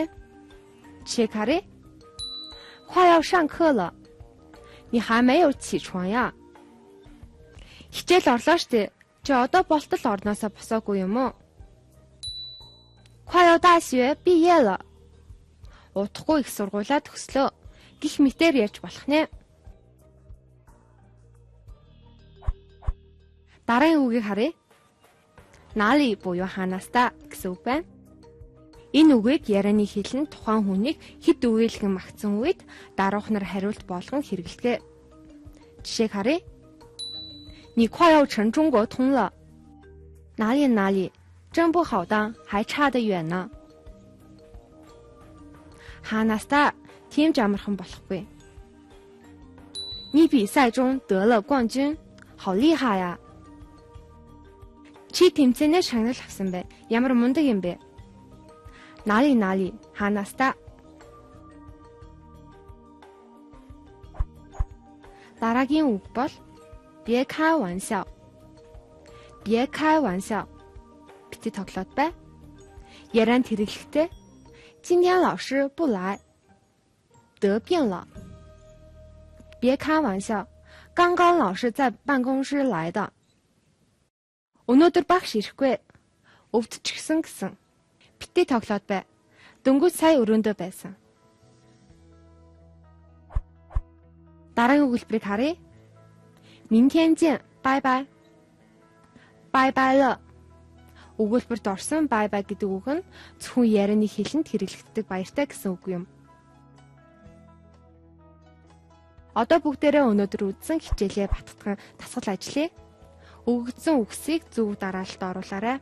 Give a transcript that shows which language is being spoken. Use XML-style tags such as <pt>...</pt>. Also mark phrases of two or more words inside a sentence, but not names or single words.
<mn>Жишээг харъя.</mn> <zh>快要上课了，你还没有起床呀?</zh> <mn>Хичээл орлоо штэ. Чи одоо болтол орноосоо босоогүй юм уу?</mn> <zh>快要大学毕业了.</zh> <mn>Удахгүй их сургуулаа төгслөө. Гэх мэтээр ярьж болох нэ. Дараагийн үгийг харъя. 哪里 буюу хаанаас та гэсэн үг байна. Энэ үгийг ярианы хэлэн тухайн хүнийг хэд үгээлгэн магтсан үед даруух нар хариулт болгон хэрэглэдэг. Жишээг харъя.</mn> <zh>你快要乘中国通了。哪里哪里，真不好当，还差得远呢。</zh> <mn>Ханаста тийм ч амархан болохгүй.</mn> <zh>你比赛中得了冠军，好厉害呀。</zh> <mn>Чи тэмцээнээр шагнал авсан бэ. Ямар мундаг юм бэ.</mn> <zh>哪里哪里,</zh> <mn>Ханаста. Дараагийн үг бол</mn> <zh>别开玩笑。别开玩笑.</zh> <mn>Бити тоглоод бай. Ярианд хэрэглэхдээ</mn> <zh>今天老师不来，得病了。别开玩笑，刚刚老师在办公室来的。</zh> <mn>Өнөөдөр багш ирэхгүй. Өвдчихсэн гэсэн. Бити тоглоод бай. Дөнгөж сая өрөөндөө байсан. Дараагийн өгүүлбэрийг харъя.</mn> <zh>明天见，拜拜。拜拜了.</zh> <mn>Өгүүлбэрт орсон</mn> <en>bye bye</en> <mn>гэдэг үг нь зөвхөн ярианы хэлэнд хэрэглэгддэг баяртай гэсэн үг юм. Одоо бүгдээрээ өнөөдөр үзсэн хичээлээ баттган дасгал ажиллая. Өгөгдсөн үгсийг зөв дараалалд оруулаарай.</mn>